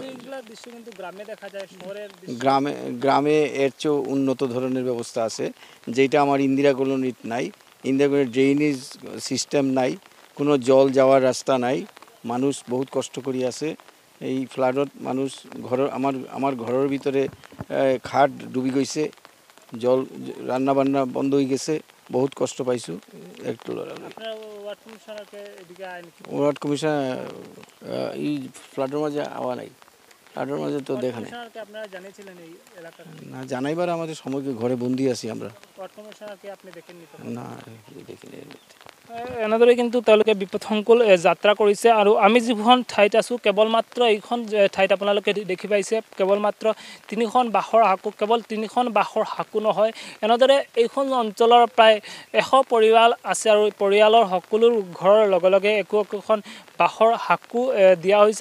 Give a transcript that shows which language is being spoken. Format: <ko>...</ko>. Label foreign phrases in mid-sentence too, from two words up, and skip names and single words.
<bn>গ্রামে এর চেয়েও উন্নত ধরনের ব্যবস্থা আছে, যেটা আমার ইন্দিরা কলোনিত নাই। ইন্দিরা কলোনির</bn> <en>drainage system</en> <bn>নাই, কোনো জল যাওয়ার রাস্তা নাই, মানুষ বহুত কষ্ট করি আছে। এই ফ্লাডত মানুষ আমার ঘরের ভিতরে খাট ডুবি গৈছে, জল রান্না বান্না বন্ধ হয়ে গেছে,</bn> <as>বহুত কষ্ট পাইছোঁ।</as> <bn>একটু</bn> <en>ward commissioner</en> <bn>এই ফ্লাডের মাঝে আওয়া নাই, ফ্লাডের মাঝে তো দেখা নাই না, জানাইবার আমাদের সময়কে ঘরে বন্দি আছি আমরা, না দেখিনি।</bn> <as>এনেদৰে কিন্তু তেওঁলোকে বিপদসংকুল যাত্ৰা কৰিছে। আৰু আমি যিখন ঠাইত আছোঁ, কেৱলমাত্ৰ এইখন ঠাইত আপোনালোকে দেখি পাইছে কেৱলমাত্ৰ তিনিখন বাঁহৰ সাঁকো, কেৱল তিনিখন বাঁহৰ সাঁকো নহয়, এনেদৰে এইখন অঞ্চলৰ প্ৰায় 100 পৰিয়াল আছে আৰু পৰিয়ালৰ সকলো ঘৰৰ লগে লগে একোখন বাঁহৰ সাঁকো দিয়া হৈছে।</as>